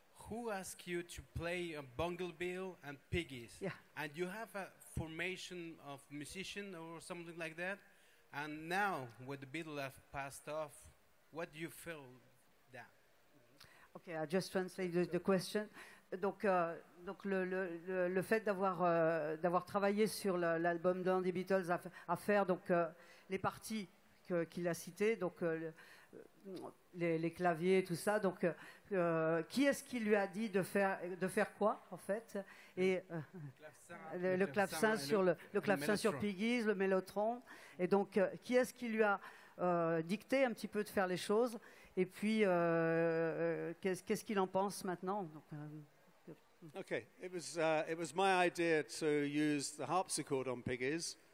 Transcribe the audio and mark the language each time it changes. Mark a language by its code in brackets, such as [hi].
[en] Who asked you to play a Bumblebee and Piggies? Yeah. And you have a formation of musician or something like that. And now, when the Beatles have passed off, what do you feel that? Okay, I just translate the question. [fr] Donc le fait d'avoir travaillé sur l'album d'un des Beatles à faire donc les parties qu'il a citées, donc les claviers, tout ça. Donc qui est-ce qui lui a dit de faire quoi en fait? Et le clavecin sur Piggies, le mélotron. Et donc qui est-ce qui lui a dicté un petit peu de faire les choses? Et puis qu'est-ce qu'il en pense maintenant? Donc, [en] okay, it was my idea to use the harpsichord on Piggies,